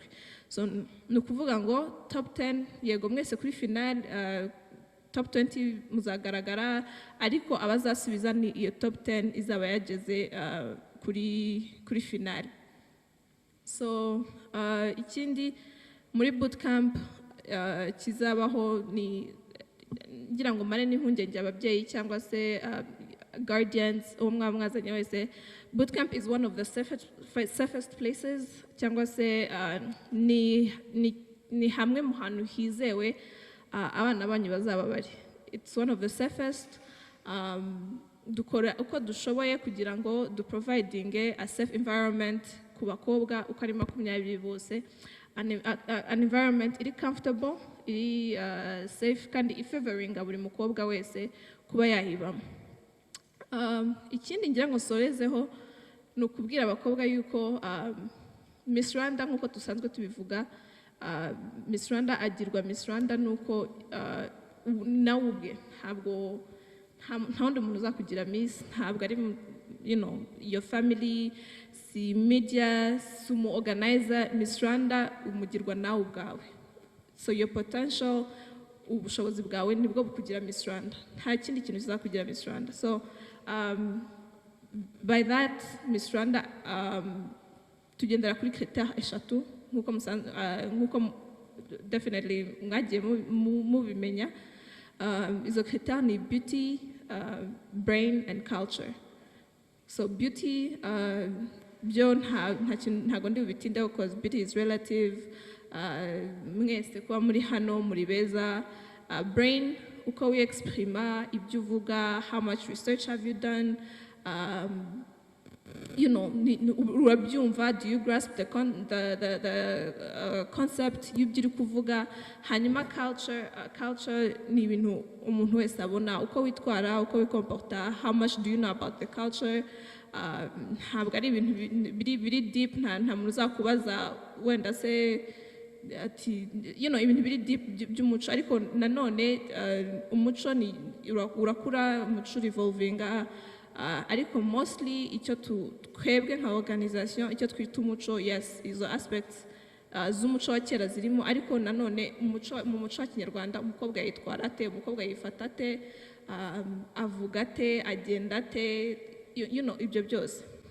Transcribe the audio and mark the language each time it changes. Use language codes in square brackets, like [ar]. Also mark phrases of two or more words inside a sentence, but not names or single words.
[rw] So ni ukuvuga ngo top 10 yego mwese kuri final, top 20 muzagaragara, ariko abazasubiza ni iyo top 10 izaba yageze kuri final. So ikindi muri bootcamp kizabaho ni ngira ngo mare n'impungenge ababyeyi cyangwa se guardians uwo mwazanye wese. [en] Bootcamp is one of the safest places [rw] cyangwa se ni hamwe mu hantu hizewe abana banyu bazaba bari. [en] It's one of the safest. [rw] Dukora uko dushoboye kugira ngo [en] providing a safe environment [rw] ku bakobwa uko ari 20 bose, [en] an environment [rw] iri comfortable, iri safe kandi favoring buri mukobwa wese kuba yahibamo. Ikindi ngira ngo sorezeho ni ukubwira abakobwa yuko Miss Rwanda nk'uko dusanzwe tubivuga, Miss Rwanda agirwa Miss Rwanda nuko nawe ubwe ntabwo nta wundi muntu uzakugira Miss, ntabwo ari [en] your family, [rw] si media, si umu organizer. Miss Rwanda umugirwa nawe ubwawe. [en] So your potential, [rw] ubushobozi bwawe nibwo bukugira Miss Rwanda, nta kindi kintu kizakugira Miss Rwanda. [en] So by that [rw] Miss Rwanda tugendera kuri critères 3 nkuko definitely mwagiye mubimenya. Izo critères ni [en] beauty, brain and culture. So beauty [rw] byo ntago ndi bubitindeho [en] because beauty is relative. [rw] Mwese kuba muri hano muri beza. Brain uko we exprima ibyo uvuga, [en] how much research have you done, urabyumva, do you grasp the concept [rw] y'ibyo uri kuvuga. Hanyuma culture ni ibintu umuntu wese abona, uko witwara, uko wikomporta, [en] how much do you know about the culture. [rw] Ntabwo ari ibintu biri deep, nta muntu uzakubaza wenda se ati ibintu biri deep by'umuco, ariko nanone umuco ni urakura, umuco revolvinga, ariko mostly icyo twebwe nka organization icyo twita umuco, yes, izo aspects z'umuco wa kera zirimo, ariko nanone mu muco wa Kinyarwanda umukobwa yitwara ate, umukobwa yifata ate, avuga ate, agenda ate, ibyo byose.